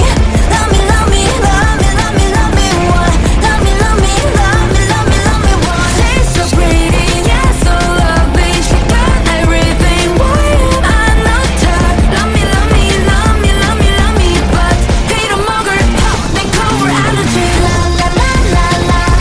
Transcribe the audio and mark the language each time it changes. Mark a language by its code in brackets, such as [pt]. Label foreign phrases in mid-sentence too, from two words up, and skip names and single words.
[en] Love me, love me, love me, love me, love me, what? Love me, love me, love me, love me, love me, what? She's so pretty, yeah, so lovely. She got everything, why am I not her? Love me, love me, love me, love me, love me, but [ko] 빌어먹을 내 거울 [en] allergy. La la la la la.